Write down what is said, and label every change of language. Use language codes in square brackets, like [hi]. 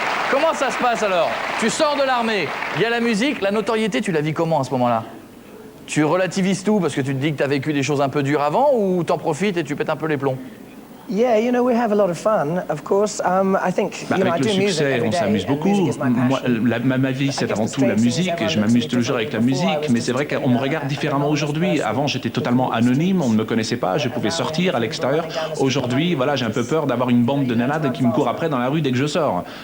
[fr] Comment ça se passe alors? Tu sors de l'armée, il y a la musique, la notoriété, tu la vis comment à ce moment-là? Tu relativises tout parce que tu te dis que tu as vécu des choses un peu dures avant ou t'en profites et tu pètes un peu les plombs? [en] Yeah, we have a lot of fun, of course. I think, [fr] avec le succès, on s'amuse beaucoup. Moi, ma vie, c'est avant tout la musique. Et je m'amuse toujours avec la musique. Mais c'est vrai qu'on me regarde différemment aujourd'hui. Avant, j'étais totalement anonyme. On ne me connaissait pas. Je pouvais sortir à l'extérieur. Aujourd'hui, voilà, j'ai un peu peur d'avoir une bande de nanades qui me court après dans la rue dès que je sors.